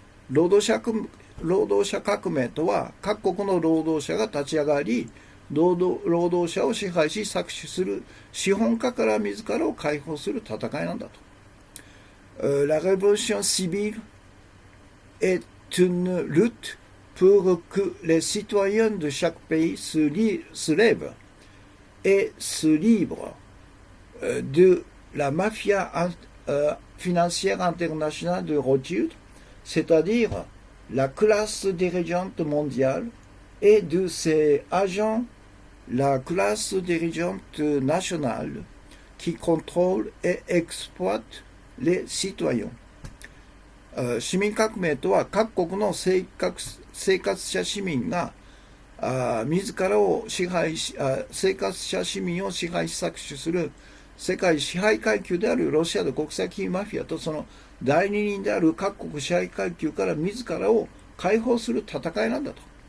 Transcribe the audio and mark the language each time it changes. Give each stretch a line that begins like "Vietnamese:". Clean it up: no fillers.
Japanese: 労働者革命とは各国の労働者が立ち上がり労働者を支配し搾取する資本家から自らを解放する戦いなんだと。
French: La révolution civile est une lutte pour que les citoyens de chaque pays se lèvent et se livrent de la mafia financière internationale de Rothschild, c'est-à-dire la classe dirigeante mondiale, et de ses agents, la classe dirigeante nationale, qui contrôle et exploite les citoyens.
Japanese: 市民革命とは各国の生活者市民が自らを支配し生活者市民を支配し搾取する世界支配階級であるロシアの国際マフィアとその代理人である各国支配階級から自らを解放する戦いなんだと。